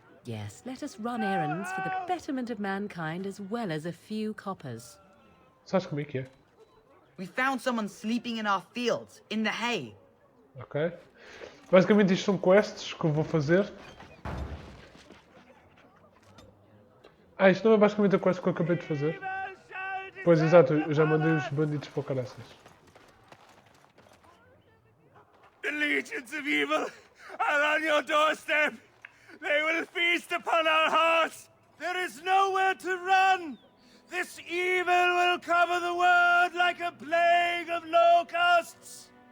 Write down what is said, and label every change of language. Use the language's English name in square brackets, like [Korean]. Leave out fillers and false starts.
[English] Yes, let us run errands for the betterment of mankind as well as a few coppers. [Portuguese] Sabes como é que é? [English] We found someone sleeping in our fields, in the hay. Ok. [Portuguese] Basicamente isto são quests que eu vou fazer. Isto não é basicamente a quest que eu acabei de fazer. Pois exato, eu já mandei os bandidos para o caraças. [English] The legions of evil are on your doorstep. They will feast upon our hearts. There is nowhere to run! This evil will cover the world like a plague of locusts!